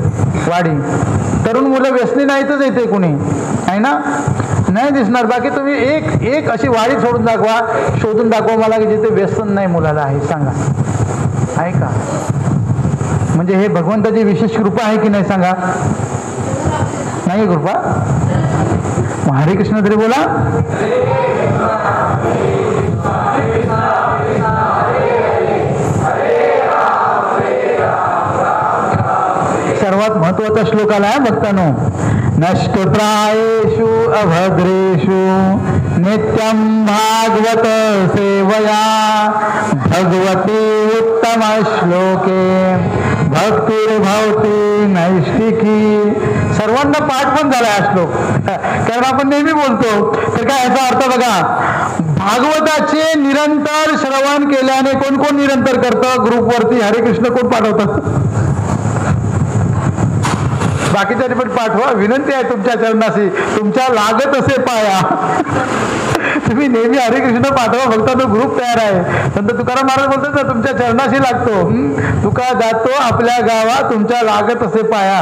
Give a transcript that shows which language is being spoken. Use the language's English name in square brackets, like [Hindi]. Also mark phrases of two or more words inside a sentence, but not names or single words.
[Marathi] वाडी तरुण मुलं व्यसनी नाहीतच येते कुणी, आहे ना, नाही दिसणार. बाकी तुम्ही एक अशी वाडी शोधून दाखवा मला की जिथे व्यसन नाही मुलाला आहे, सांगा, आहे का? म्हणजे हे भगवंताची विशेष कृपा आहे की नाही सांगा? नाही कृपा? हरे कृष्ण तरी बोला. सर्वात महत्वाचा श्लोक आला आहे भक्तांनो. [Sanskrit] नष्टप्रायेषु अभद्रेषु नित्यं भागवत सेवया भगवती उत्तम श्लोके भक्तिर्भवती नैष्टिकी. [Marathi] सर्वांना पाठ पण झाला हा श्लोक, कारण आपण नेहमी बोलतो. तर काय याचा अर्थ बघा, भागवताचे निरंतर श्रवण केल्याने कोण निरंतर करतं? ग्रुपवरती हरे कृष्ण कोण पाठवतात? बाकीच्या पण पाठवा, विनंती आहे तुमच्या चरणाशी, तुमच्या लागत असे पाया. तुम्ही नेहमी हरिकृष्ण पाठवा, भक्तांचा ग्रुप तयार आहे. संत तुकाराम महाराज बोलतात ना, तुमच्या चरणाशी लागतो. तुका जातो आपल्या गावा, तुमच्या लागत असे पाया.